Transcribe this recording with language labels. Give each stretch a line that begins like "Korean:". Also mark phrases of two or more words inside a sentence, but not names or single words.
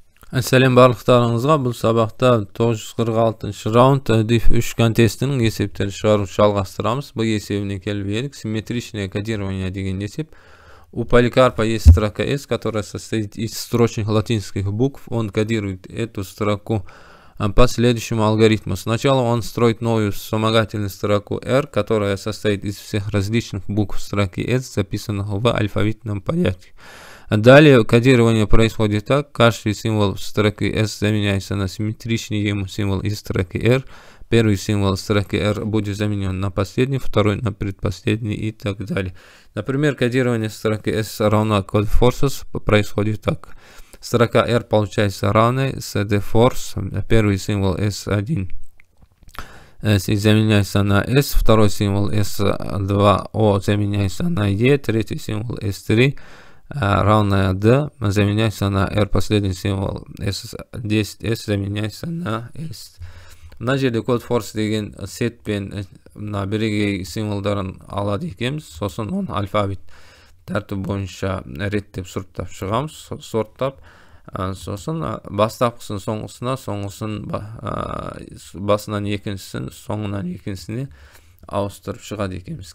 Kazakh: Сәлем барлықтарыңызға. Бұл сабақта 946 раунд diff 3 контестінің есептері шығаруды жалғастырамыз. Бұл есебіне келіп едік.
Russian: Симметричное кодирование
Kazakh: деген есеп.
Russian: У поликарпа есть строка S, которая состоит из строчных латинских букв. Он кодирует эту строку по следующему алгоритму. Сначала он строит новую вспомогательную строку R, которая состоит из всех различных букв строки S, записанных в алфавитном порядке. Далее кодирование происходит так. Каждый символ строки S заменяется на симметричный ему символ из строки R. Первый символ строки R будет заменен на последний, второй на предпоследний и так далее. Например, кодирование строки S равно code forces происходит так. Строка R получается равной cd force. Первый символ S1 заменяется на S, второй символ S2O заменяется на E, третий символ S3 равная D заменяется на R, последний символ S10S заменяется на S.
Kazakh: Мына жерде code force деген set пен мына бірегей символдарын алады екенбіз, сосын оны алфавит тәртібі бойынша реттеп сұрыптап шығамыз, сорттап, сосын бастапқысын соңғысына, соңғысын басынан екіншісін, соңынан екіншісіне ауыстырып шығады екенбіз.